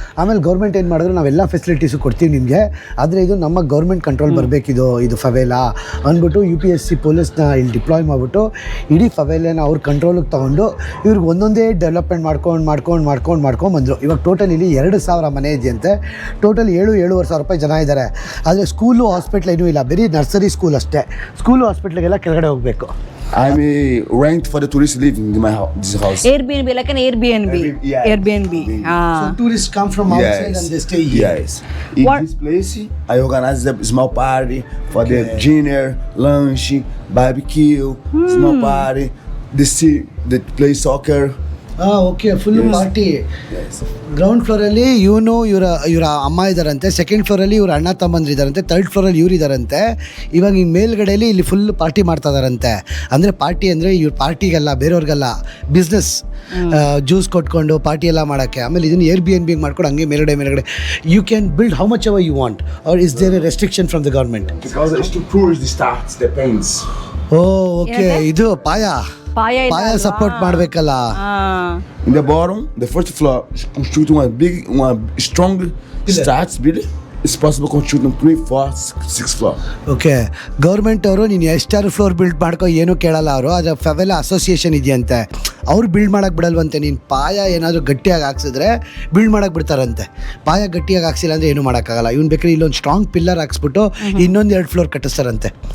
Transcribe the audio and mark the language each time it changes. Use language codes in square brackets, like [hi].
[kn] ಆಮೇಲೆ ಗೌರ್ಮೆಂಟ್ ಏನು ಮಾಡಿದ್ರು, ನಾವೆಲ್ಲ ಫೆಸಿಲಿಟೀಸು ಕೊಡ್ತೀವಿ ನಿಮಗೆ, ಆದರೆ ಇದು ನಮ್ಮ ಗೌರ್ಮೆಂಟ್ ಕಂಟ್ರೋಲ್ ಬರಬೇಕಿದು, ಇದು ಫವೇಲಾ ಅಂದ್ಬಿಟ್ಟು UPSC ಪೊಲೀಸ್ನ ಇಲ್ಲಿ ಡಿಪ್ಲಾಯ್ ಮಾಡಿಬಿಟ್ಟು ಇಡೀ ಫವೇಲಾನ ಅವ್ರ ಕಂಟ್ರೋಲಿಗೆ ತೊಗೊಂಡು ಇವ್ರಿಗೆ ಒಂದೊಂದೇ ಡೆವಲಪ್ಮೆಂಟ್ ಮಾಡ್ಕೊಂಡು ಬಂದರು. ಇವಾಗ ಟೋಟಲ್ ಇಲ್ಲಿ 2,000 ಮನೆ ಇದೆಯಂತೆ. ಟೋಟಲ್ 7,500 ರೂಪಾಯಿ ಜನ ಇದ್ದಾರೆ. ಆದರೆ ಸ್ಕೂಲು ಹಾಸ್ಪಿಟ್ಲ್ ಏನೂ ಇಲ್ಲ, ಬರೀ ನರ್ಸರಿ ಸ್ಕೂಲ್ ಅಷ್ಟೇ. ಸ್ಕೂಲು ಹಾಸ್ಪಿಟ್ಲಿಗೆಲ್ಲ ಕೆಳಗಡೆ ಹೋಗಬೇಕು. [en] I'm rent for the tourists living in this house. Airbnb, like an Airbnb. Yes. Airbnb. So tourists come from outside and they stay here. Yes. In this place, I organize a small party for the dinner, lunch, barbecue, small party. They play soccer. [kn] Okay, full party. Ground ಫ್ಲೋರಲ್ಲಿ ಇವರ ಅಮ್ಮ ಇದ್ದಾರಂತೆ, second ಫ್ಲೋರಲ್ಲಿ ಇವ್ರ ಅಣ್ಣ ತಮ್ಮಂದ್ರು ಇದ್ದಾರಂತೆ, third ಫ್ಲೋರಲ್ಲಿ ಇವ್ರು ಇದ್ದಾರಂತೆ. ಇವಾಗ ಈ ಮೇಲ್ಗಡೆಯಲ್ಲಿ ಇಲ್ಲಿ ಫುಲ್ ಪಾರ್ಟಿ ಮಾಡ್ತಾ ಇದ್ದಾರಂತೆ. ಅಂದರೆ ಪಾರ್ಟಿ ಅಂದರೆ ಇವ್ರ ಪಾರ್ಟಿಗೆಲ್ಲ, ಬೇರೆಯವ್ರಿಗೆಲ್ಲ ಬಿಸ್ನೆಸ್, ಜ್ಯೂಸ್ ಕೊಟ್ಕೊಂಡು ಪಾರ್ಟಿ ಎಲ್ಲ ಮಾಡೋಕ್ಕೆ. ಆಮೇಲೆ ಇದನ್ನು Airbnb ಮಾಡ್ಕೊಂಡು ಹಂಗೆ ಮೇಲ್ಗಡೆ [en] You can build how much ever you want, or is there a restriction from the government? Because it's too poor, it starts, depends. [kn] Okay, ಇದು ಪಾಯ ಸಪೋರ್ಟ್ ಮಾಡಬೇಕಲ್ಲ. [en] In the bottom, the first floor, construct one strong starts building. It's possible to construct 3, 4, 6 floor. [kn] Okay, government ಅವರು ನೀನು ಎಷ್ಟಾರು floor build ಮಾಡ್ಕೊ ಏನೂ ಕೇಳಲ್ಲ ಅವರು. ಆದರೆ ಫವೆಲಾ ಅಸೋಸಿಯೇಷನ್ ಇದೆಯಂತೆ, ಅವ್ರು ಬಿಲ್ಡ್ ಮಾಡೋಕ್ಕೆ ಬಿಡಲ್ವಂತೆ. ನೀನು ಪಾಯ ಏನಾದರೂ ಗಟ್ಟಿಯಾಗಿ ಹಾಕ್ಸಿದ್ರೆ ಬಿಲ್ಡ್ ಮಾಡೋಕ್ಕೆ ಬಿಡ್ತಾರಂತೆ. ಪಾಯ ಗಟ್ಟಿಯಾಗಿ ಹಾಕ್ಸಿಲ್ಲ ಅಂದರೆ ಏನೂ ಮಾಡೋಕ್ಕಾಗಲ್ಲ. ಇವ್ನು ಬೇಕಾದ್ರೆ ಇಲ್ಲೊಂದು ಸ್ಟ್ರಾಂಗ್ ಪಿಲ್ಲರ್ ಹಾಕ್ಸ್ಬಿಟ್ಟು ಇನ್ನೊಂದು 2 ಫ್ಲೋರ್ ಕಟ್ಟಿಸ್ತಾರಂತೆ.